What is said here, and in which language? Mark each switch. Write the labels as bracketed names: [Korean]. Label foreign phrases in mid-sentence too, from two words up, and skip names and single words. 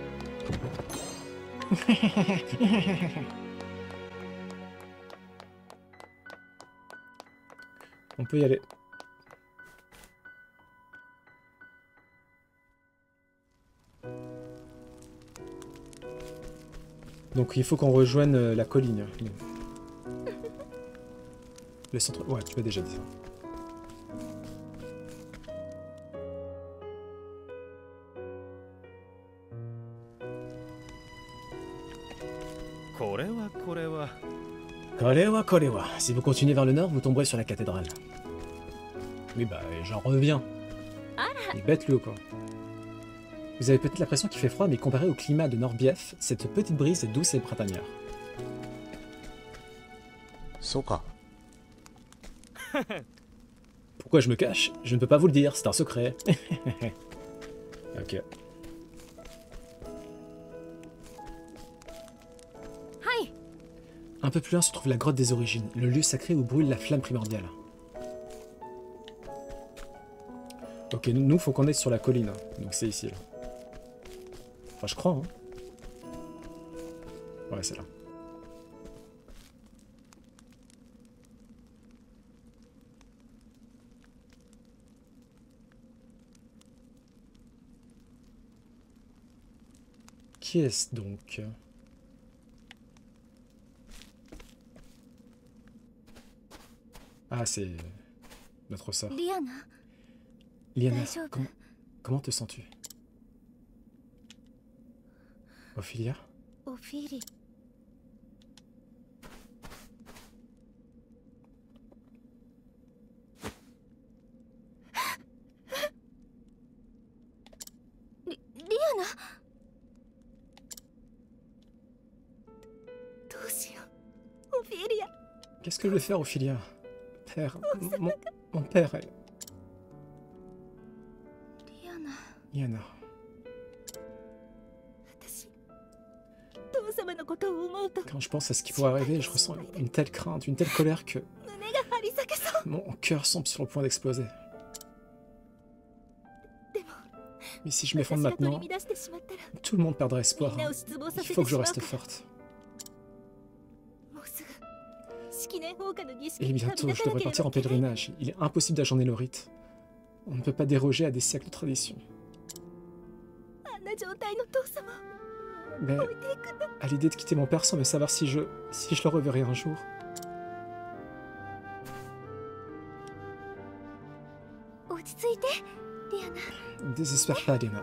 [French] On peut y aller. Donc il faut qu'on rejoigne la colline. Le centre... Ouais, tu m'as déjà dit ça. [Japanese] これはこれは Kolewa, Kolewa. [French] Si vous continuez vers le nord, vous tomberez sur la cathédrale. Oui, bah, j'en reviens. Il est bête, lui, ou quoi. Vous avez peut-être l'impression qu'il fait froid, mais comparé au climat de Norbief, cette petite brise est douce et printanière. [Japanese] そうか [French] Pourquoi je me cache? Je ne peux pas vous le dire, c'est un secret. Ok. [Japanese] はい、 [French] Un peu plus loin se trouve la grotte des origines, le lieu sacré où brûle la flamme primordiale. Ok, nous, faut qu'on aille sur la colline. hein. Donc c'est ici, là. Enfin, je crois, hein. Ouais, c'est là. Qui est-ce donc? Ah, c'est notre sœur. [Japanese] リアナ、 Liana, 大丈夫。 [French] comment te sens-tu? Ophelia? [Japanese] オフィリ。リアナ。どうしよう。オフィリア。 [French] Qu'est-ce que je vais faire, Ophelia? Père, mon père est... [Japanese] リアナ、 Liana, 私、父様のことを思うと [French] quand je pense à ce qui pourrait arriver, je ressens une telle crainte, une telle colère que [Japanese] 胸が張り裂けそう。 [French] mon cœur semble sur le point d'exploser. [Japanese] でも、 [French] Mais si je [Japanese] 私 [French] m'effondre [Japanese] が取 [French] maintenant, [Japanese] り乱してしまったら、 [French] tout le monde perdra [Japanese] み [French] espoir. [Japanese] んなを hein. 失望さ [French] Il [Japanese] せてし [French] faut que je [Japanese] まう [French] reste [Japanese] から。 [French] forte. [Japanese] もうすぐ式年放火の儀式 [French] Et [Japanese] に旅 [French] bientôt, [Japanese] 立 [French] je [Japanese] たな [French] devrais [Japanese] けれ [French] partir [Japanese] ば [French] en [Japanese] いけない。 [French] pèlerinage. Il est impossible d'ajourner le rite. On ne peut pas déroger à des siècles de tradition. [Japanese] あんな状態の父様を [French] Mais [Japanese] 置いていくんだ。 [French] à l'idée de quitter mon père sans me savoir si je le reverrai un jour, Ne désespère pas, Liana.